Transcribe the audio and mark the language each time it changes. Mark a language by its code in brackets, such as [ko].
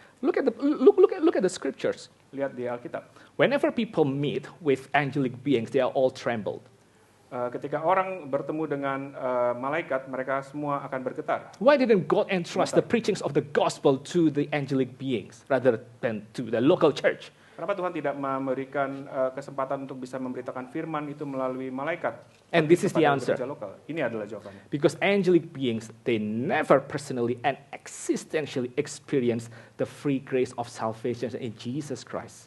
[en] Look at the scriptures. [id] Lihat di Alkitab. [en] Whenever people meet with angelic beings, they are all trembled. [id] Ketika orang bertemu dengan malaikat, mereka semua akan bergetar. [en] Why didn't God entrust the preachings of the gospel to the angelic beings rather than to the local church? [id] Kenapa Tuhan tidak memberikan kesempatan untuk bisa memberitakan firman itu melalui malaikat? [en] And this is the answer. [id] Lokal. Ini adalah jawabannya. [en] Because angelic beings, they never personally and existentially experience the free grace of salvation in Jesus Christ.